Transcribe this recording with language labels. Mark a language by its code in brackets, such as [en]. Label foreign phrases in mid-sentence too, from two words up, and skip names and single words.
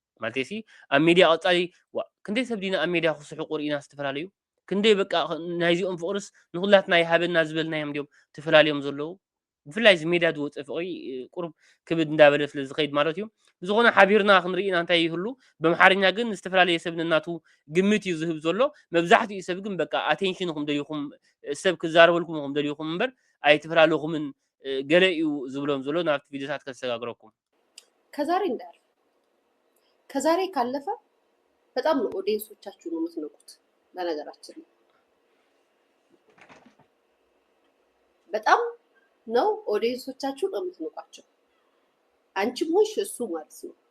[ti] ማለትሲ ኣብ ሚድያ ቀጻሊ ክንደይ ሰብ ዲና ኣብ ሚድያ ክስሑ ቁርኢና ዝተፈላለዩ ክንደይ በቃ ናይዚኦም ፍቅርስ ንኹላትና ይሃበና ዝበልናዮም ዲዮም ተፈላለዮም ዘለዉ ብፍላይ እዚ ሚድያ ዝወፅእ ፍቅሪ ቁርብ ክብድ እንዳበለ ስለ ዝኸይድ ማለት እዩ ብዝኾነ ሓቢርና ክንርኢና እንታይ ይህሉ በምሓርኛ ግን ዝተፈላለየ ሰብ እናቱ ግምት እዩ ዝህብ ዘሎ መብዛሕትኡ ሰብ ግን በቃ ኣቴንሽንኩም ደልይኩም ሰብ ክዛረበልኩም ደልይኩም እምበር ኣይተፈላለኹምን ገለ እዩ ዝብሎም ዘሎ ናብቲ ቪድዮታት ከሰጋግረኩም [am] ከዛሬ ካለፈ በጣም ነው ኦዲየንሶቻችሁ ነው የምትነቁት በነገራችን ላይ በጣም ነው ኦዲየንሶቻችሁ ነው የምትነቋቸው አንቺም ሆንሽ እሱ ማለት ነው